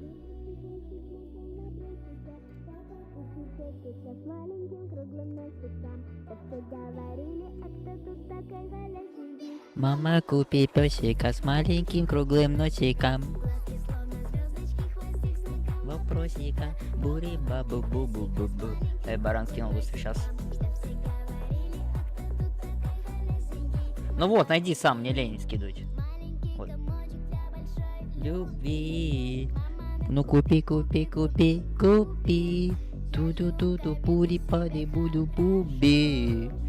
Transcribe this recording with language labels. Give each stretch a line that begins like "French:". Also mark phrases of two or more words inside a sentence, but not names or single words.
Russian: Мама, купи песика с маленьким круглым носиком. Вопросика. Бури бабу бу бу бу бу. Баран скинул быстро сейчас. Ну вот, найди сам, мне лень скидывать. Вот. Любви. Ну купи, купи, купи, купи. Ту-ду-ду-ду, бури-пади, буду-буби.